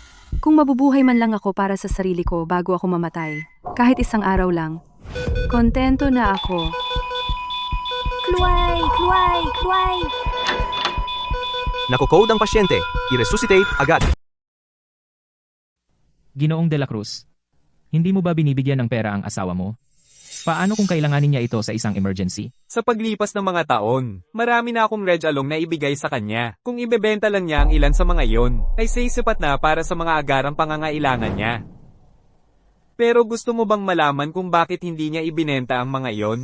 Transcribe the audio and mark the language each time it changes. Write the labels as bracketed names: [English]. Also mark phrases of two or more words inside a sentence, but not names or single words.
[Filipino] Kung mabubuhay man lang ako para sa sarili ko bago ako mamatay, kahit 1 araw lang, kontento na ako. Chloe! Nako-code ang pasyente. I-resuscitate agad. Ginoong de la Cruz. Hindi mo ba binibigyan ng pera ang asawa mo? Paano kung kailanganin niya ito sa isang emergency? Sa paglipas ng mga taon, marami na akong Reg Along na ibigay sa kanya. Kung ibebenta lang niya ang ilan sa mga iyon, ay sapat na para sa mga agarang pangangailangan niya. Pero gusto mo bang malaman kung bakit hindi niya ibinenta ang mga iyon?